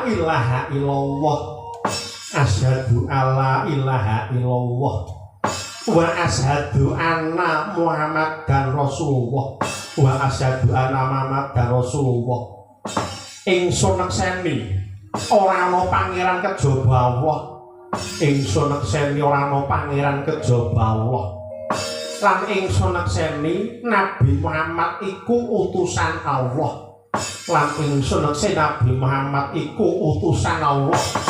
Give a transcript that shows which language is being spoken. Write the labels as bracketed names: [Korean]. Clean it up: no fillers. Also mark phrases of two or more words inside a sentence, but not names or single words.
[Arabic] إله إلا الله أشهد أن لا إله إلا الله وأشهد أن محمدا رسول الله وأشهد أن محمدا رسول الله. [Javanese] Ingsun nekseni ora ana pangeran kejaba Allah, ingsun nekseni ora ana pangeran kejaba Allah, lan ingsun nekseni Nabi Muhammad iku utusan Allah, lan ingsun nekseni Nabi Muhammad iku utusan Allah.